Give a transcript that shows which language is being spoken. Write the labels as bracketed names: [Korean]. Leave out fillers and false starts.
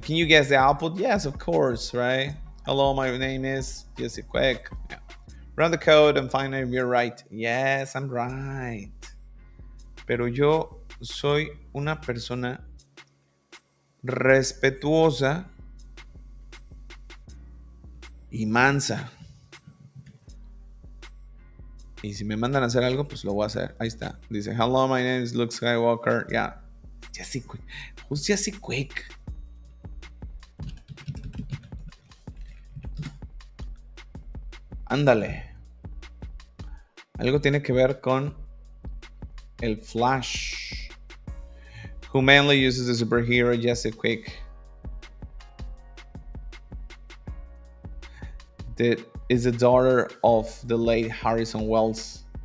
[English] Can you guess the output? Yes, of course, right? Hello, my name is Jesse Quick. Yeah. Run the code and find if you're right. Yes, I'm right. [Spanish] Pero yo soy una persona respetuosa y mansa. Y si me mandan a hacer algo, pues lo voy a hacer. Ahí está. Dice, [English] hello, my name is Luke Skywalker. Yeah. Jesse Quick. Who's Jesse Quick? [Spanish] Ándale. Algo tiene que ver con el Flash. [English] Who mainly uses the superhero Jesse Quick. That is the daughter of the late Harrison Wells.